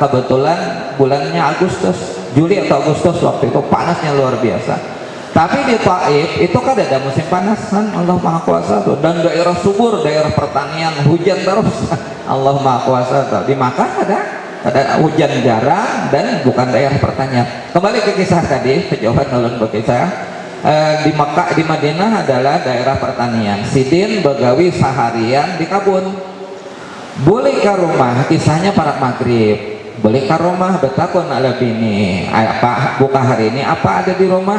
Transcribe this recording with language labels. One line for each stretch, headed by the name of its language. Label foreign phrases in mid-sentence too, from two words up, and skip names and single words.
Indonesian: Kebetulan bulannya Agustus, Juli atau Agustus waktu itu panasnya luar biasa. Tapi di Taif itu kan ada musim panas kan, Allah Maha Kuasa tuh. Dan daerah subur, daerah pertanian, hujan terus. Allah Maha Kuasa tuh. Di Makkah ada hujan jarang dan bukan daerah pertanian. Kembali ke kisah tadi, jawaban ulun berkisah. di Mekah, di Madinah adalah daerah pertanian.
Banjar: Sidin begawi seharian di kabun. Boleh ke rumah, kisahnya para maghrib. Boleh ke rumah betakun ala bini.
Indonesian: Apa buka hari ini? Apa ada di rumah?